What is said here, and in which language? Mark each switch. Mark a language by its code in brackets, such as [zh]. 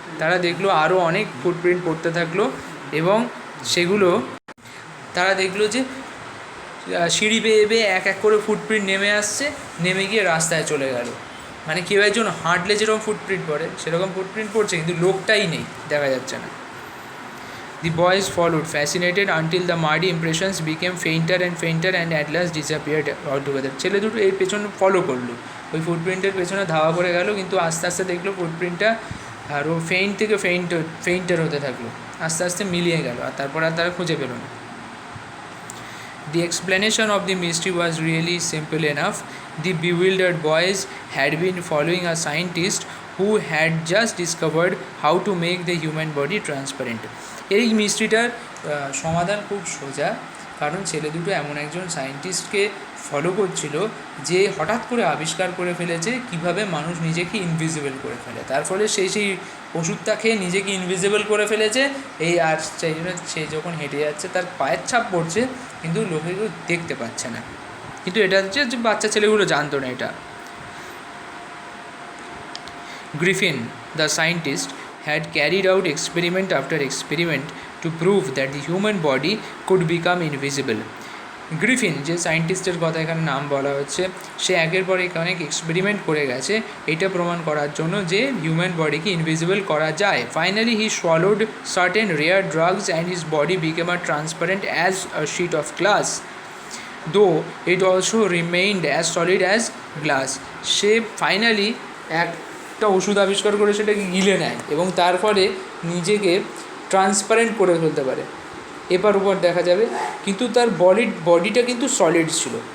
[bn] তারা দেখলো আরও অনেক ফুটপ্রিন্ট পড়তে থাকলো, এবং সেগুলো তারা দেখলো যে সিঁড়ি বেয়ে বেয়ে এক এক করে ফুটপ্রিন্ট নেমে আসছে, নেমে গিয়ে রাস্তায় চলে গেল। মানে কেউ একজন হাঁটলে যেরকম ফুটপ্রিন্ট পড়ে সেরকম ফুটপ্রিন্ট পড়ছে, কিন্তু লোকটাই নেই, দেখা যাচ্ছে না। [en] The boys followed, fascinated, until the muddy impressions became fainter and fainter and at last disappeared altogether. [bn] ছেলে দুটো এর পেছনে ফলো করলো, ওই ফুটপ্রিন্টের পেছনে ধাওয়া করে গেল, কিন্তু আস্তে আস্তে দেখলো ফুটপ্রিন্টটা আরও ফেইন্ট থেকে ফেইন্টার হতে থাকলো, আস্তে আস্তে মিলিয়ে গেল, আর তারপর আর তারা খুঁজে পেল না। [en] The explanation of the mystery was really simple enough. The bewildered boys had been following a scientist who had just discovered how to make the human body transparent. [bn] এই মিস্ট্রিটার সমাধান খুব সোজা, কারণ ছেলে দুটো এমন একজন সায়েন্টিস্টকে ফলো করছিল যে হঠাৎ করে আবিষ্কার করে ফেলেছে কিভাবে মানুষ নিজেকে ইনভিজিবল করে ফেলে। তার ফলে সেই ওষুধটা খেয়ে নিজেকে ইনভিজিবল করে ফেলেছে। এই আর সেই জন্য সে যখন হেঁটে যাচ্ছে তার পায়ের ছাপ পড়ছে, কিন্তু লোকে কেউ দেখতে পাচ্ছে না। কিন্তু এটা হচ্ছে যে বাচ্চা ছেলেগুলো জানতো না এটা। [en] Griffin the scientist had carried out experiment after experiment to prove that the human body could become invisible. [bn] Griffin যে সায়েন্টিস্টের কথা এখানে নাম বলা হচ্ছে, সে একের পর এক অনেক এক্সপেরিমেন্ট করে গেছে এটা প্রমাণ করার জন্য যে হিউম্যান বডিকে ইনভিজিবল করা যায়। [en] Finally he swallowed certain rare drugs and his body became as transparent as a sheet of glass, though it also remained as solid as glass. [bn] Say finally একটা ওষুধ আবিষ্কার করে সেটাকে গিলে নেয় এবং তার ফলে নিজেকে ট্রান্সপারেন্ট করে ফেলতে পারে, এপার উপর দেখা যাবে, কিন্তু তার বডিটা কিন্তু সলিড ছিল।